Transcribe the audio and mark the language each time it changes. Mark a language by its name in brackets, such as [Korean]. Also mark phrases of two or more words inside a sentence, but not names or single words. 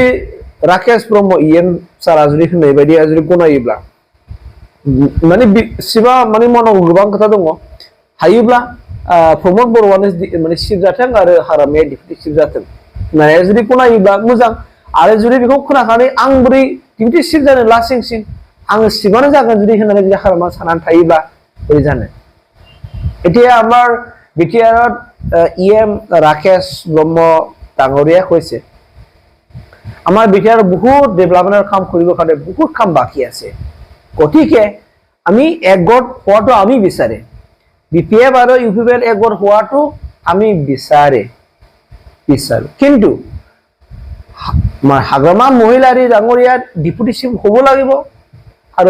[Bodo] राकेश ब्रह्म सारा जुदि होननाय बायदि जुदि गनायोब्ला माने सिबा माने मावनांगौ गोबां खोथा दङ हायोब्ला प्रमद बर'आनो माने चिफ जाथों आरो हारामाया [English] deputy chief [Bodo] जाथों होननानै जुदि गनायोब्ला मोजां आरो जुदि बेखौ खोनाखानानै आं बोरै [English] deputy chief [Bodo] जानो लासिंसिं आङो चिफआनो जागोन जुदि होननानै जुदि हारामा साननानै थायोब्ला बोरै जानो [Assamese] এতিয়া আমাৰ বিটিআৰত राकेश ब्रह्म ডাঙৰীয়া কৈছে আমাৰ বিটিআৰ বহুত ডেভেলপমেন্টৰ কাম কৰিব কাৰণে বহুত কাম বাকি আছে গতিকে আমি একগোট হোৱাটো আমি বিচাৰে BPF আৰু UPPL একগোট হোৱাটো আমি বিচাৰো কিন্তু হাগ্ৰামা মহিলাৰী ডাঙৰীয়া [English] deputy chief [Assamese] হ'ব লাগিব আৰু